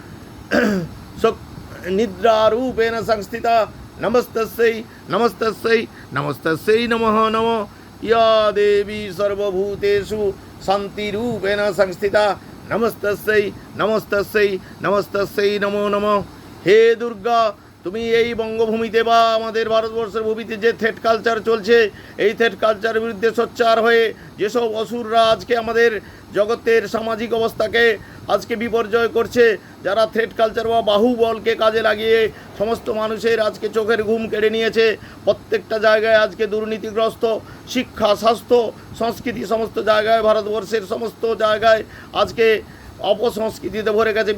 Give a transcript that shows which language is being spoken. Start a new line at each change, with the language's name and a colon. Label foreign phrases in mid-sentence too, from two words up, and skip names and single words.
Sanskrit: निद्रारूपेण संस्थिता नमस्तस्यै नमस्तस्यै नमस्तस्यै नमः नमः या देवी सर्वभूतेषु शान्तिरूपेण संस्थिता नमस्तस्यै नमस्तस्यै नमस्तस्यै नमो नमः हे दुर्गा
Bangla: তুমি এই বঙ্গভূমিতে বা আমাদের ভারতবর্ষের ভূমিতে যে
English: threat culture
Bangla: চলছে এই থ্রেট কালচারের বিরুদ্ধে সোচ্চার হয়ে যেসব অসুররা আজকে আমাদের জগতের সামাজিক অবস্থাকে আজকে বিপর্যয় করছে, যারা
English: threat culture
Bangla: বা বাহুবলকে কাজে লাগিয়ে সমস্ত মানুষের আজকে চোখের ঘুম কেড়ে নিয়েছে, প্রত্যেকটা জায়গায় আজকে দুর্নীতিগ্রস্ত, শিক্ষা স্বাস্থ্য সংস্কৃতি সমস্ত জায়গায় ভারতবর্ষের সমস্ত জায়গায় আজকে অপসংস্কৃতিতে ভরে গেছে।